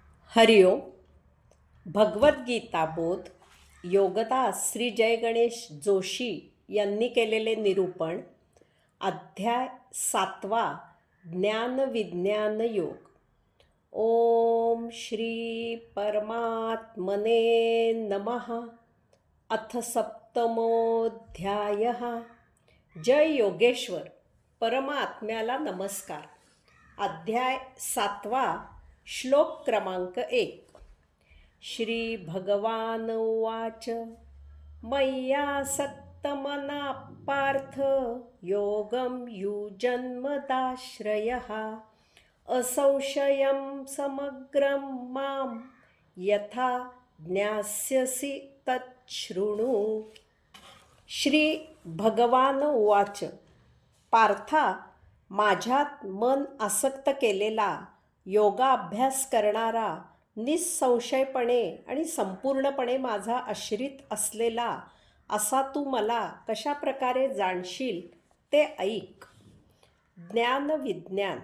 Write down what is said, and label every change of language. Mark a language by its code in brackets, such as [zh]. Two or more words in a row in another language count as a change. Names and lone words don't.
[sa] हरिओम. [mr] भगवद्गीता बोध योगदास श्री जय गणेश जोशी यांनी केलेले निरूपण. अध्याय 7. ज्ञानविज्ञान योग. [sa] ओम श्री परमात्मने नमः. अथ सप्तमोऽध्यायः. जय योगेश्वर. [mr] परमात्म्याला नमस्कार. अध्याय 7. श्लोक क्रमांक 1. [sa] श्री भगवान उवाच. मय्यासक्तमना पार्थ योगं युजन्मदाश्रयः असंशयं समग्रं मां यथा ज्ञास्यसि तच्छृणु. श्री भगवान उवाच. [mr] पार्था, माझ्यात मन आसक्त केलेला, योगाभ्यास करणारा, निसंशयपणे आणि संपूर्णपणे माझा आश्रित असलेला असा तू मला कशा प्रकारे जाणशील ते ऐक. ज्ञानविज्ञान.